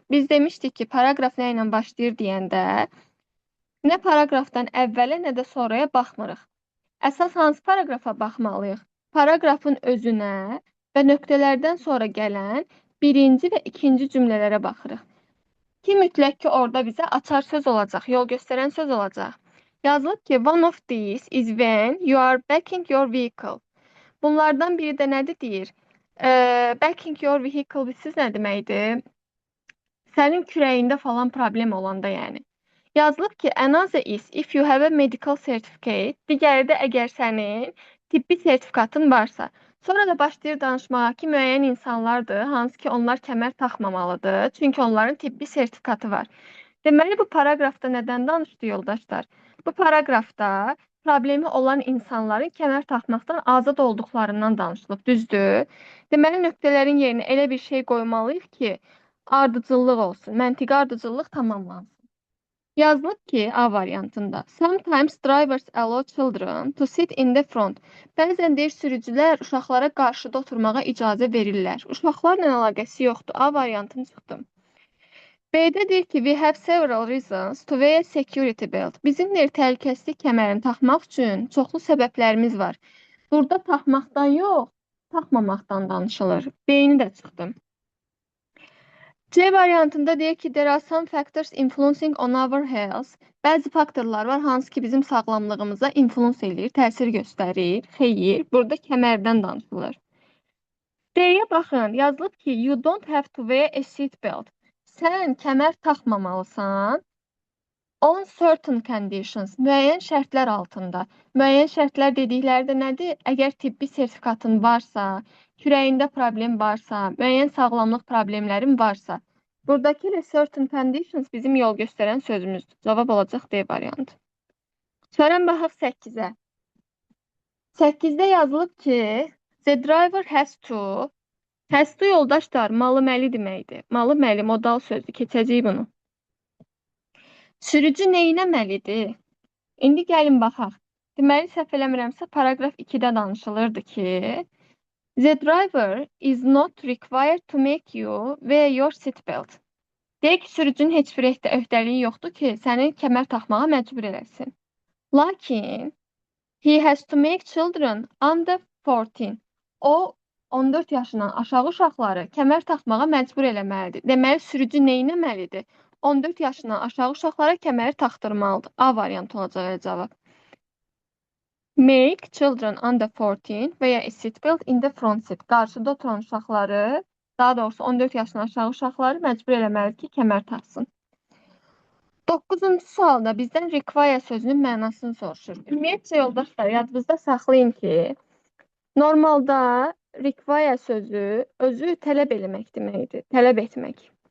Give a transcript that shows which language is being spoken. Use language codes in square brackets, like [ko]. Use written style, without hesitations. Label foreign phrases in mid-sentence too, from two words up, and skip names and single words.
[az] Biz demişdik ki, paragraf nə ilə başlayır deyəndə nə paragrafdan əvvələ, nə də sonraya baxmırıq. Əsas hansı paragrafa baxmalıyıq? Paragrafın özünə və nöqtələrdən sonra gələn birinci və ikinci cümlələrə baxırıq. Ki, mütləq ki, orada bizə açar söz olacaq, yol göstərən söz olacaq. Yazılıb ki, [en] one of these is when you are backing your vehicle. [az] Bunlardan biri də nədir deyir? [en] Backing your vehicle, [az] bilsiz nə deməkdir? Sənin kürəyində falan problem olanda yəni. Yazılıb ki, [en] another is if you have a medical certificate. [az] Digəri də əgər sənin tibbi sertifikatın varsa. Sonra da başlayır danışmağa ki, müəyyən insanlardır, hansı ki onlar kəmər taxmamalıdır, çünki onların tibbi sertifikatı var. Deməli, bu paraqrafda nədən danışdı yoldaşlar? Bu paraqrafda problemi olan insanların kəmər taxmaqdan azad olduqlarından danışılıb, düzdür? Deməli, nöqtələrin yerinə elə bir şey qoymalıyıq ki, ardıcıllıq olsun, məntiqi ardıcıllıq tamamlansın. Yazılıb ki, A variantında. [en] Sometimes drivers allow children to sit in the front. [az] Bəzən deyir sürücülər uşaqlara qarşıda oturmağa icazə verirlər. Uşaqlarla əlaqəsi yoxdur. A variantını çıxdım. B-də deyir ki, [en] we have several reasons to wear security belt. [az] Bizim deyir təhlükəsizlik kəmərini taxmaq üçün çoxlu səbəblərimiz var. Burada taxmaqdan yox, taxmamaqdan danışılır. B-ni də çıxdım. C variantında deyir ki, [en] there are some factors influencing on our health. [az] Bəzi faktorlar var, hansı ki bizim sağlamlığımıza influence eləyir, təsir göstərir. Xeyr, burada kəmərdən danışılır. D-yə baxın, yazılıb ki, [en] you don't have to wear a seat belt. [az] Sən kəmər taxmamalısan [en] on certain conditions, [az] müəyyən şərtlər altında. Müəyyən şərtlər dedikləri də nədir? Əgər tibbi sertifikatın varsa, kürəyində problem varsa, müəyyən sağlamlıq problemlərin varsa. Buradakı [en] certain conditions [az] bizim yol göstərən sözümüzdür. Cavab olacaq D variantı. Sonra baxaq 8-ə. 8-də yazılıb ki, [en] the driver has to. Has to [az] yoldaşlar, malı məli deməkdir. Malı məli modal sözdür. Keçəcəyik bunu. Sürücü neynəməlidir? İndi gəlin baxaq. Deməli, səhv eləmirəmsə, paragraf 2-də danışılırdı ki, [en] the driver is not required to make you wear your seatbelt. [az] Deyək ki, sürücünün heç bir öhdəliyi yoxdur ki, səni kəmər taxmağa məcbur eləsin. Lakin, [en] he has to make children under 14. [az] O, 14 yaşından aşağı uşaqları kəmər taxmağa məcbur eləməlidir. Deməli, sürücü neynəməlidir? 14 yaşından aşağı uşaqlara kəməri taxdırmalıdır. A variantı olacaq cavab. [en] Make children under 14 [az] və ya [en] a seatbelt in the front seat. [az] Qarşıda oturan uşaqları, daha doğrusu 14 yaşından aşağı uşaqları məcbur eləməlidir ki, kəmər taxsın. 9-cu sualda bizdən require sözünün mənasını soruşur. Ümumiyyətcə, yoldaşlar, yadınızda saxlayın ki, normalda require sözü özü tələb eləmək deməkdir, tələb etmək.